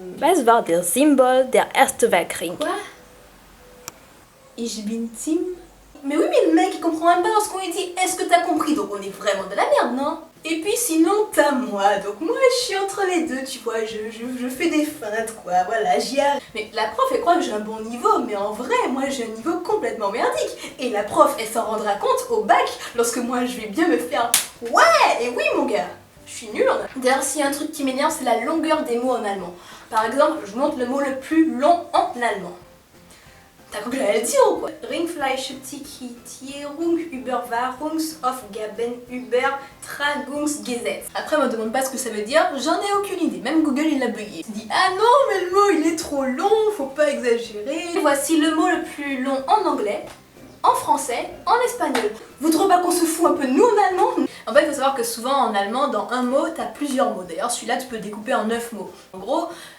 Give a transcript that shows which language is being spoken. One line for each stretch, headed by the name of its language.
German: Was war der Symbol der Erste Weltkrieg? Quoi? Ich bin Tim?
French: Mais oui, mais le mec il comprend même pas lorsqu'on lui dit est-ce que t'as compris? Donc on est vraiment de la merde, non? Et puis sinon t'as moi, donc moi je suis entre les deux, tu vois, je fais des feintes quoi, voilà, j'y arrive. Mais la prof elle croit que j'ai un bon niveau, mais en vrai moi j'ai un niveau complètement merdique. Et la prof elle s'en rendra compte au bac lorsque moi je vais bien me faire ouais, et oui mon gars, je suis nulle en allemand. D'ailleurs s'il y a un truc qui m'énerve c'est la longueur des mots en allemand. Par exemple, je montre le mot le plus long en allemand. T'as cru que j'allais le dire ou quoi?
German: Ringfleischtickierung, Überwachungsaufgaben, Übertragungsgesetz.
French: Après, on me demande pas ce que ça veut dire, j'en ai aucune idée. Même Google il l'a bugué. Il dit ah non, mais le mot il est trop long, faut pas exagérer. Et voici le mot le plus long en anglais, en français, en espagnol. Vous trouvez pas qu'on se fout un peu de nous en allemand? En fait, il faut savoir que souvent en allemand, dans un mot, t'as plusieurs mots. D'ailleurs, celui-là, tu peux découper en 9 mots. En gros,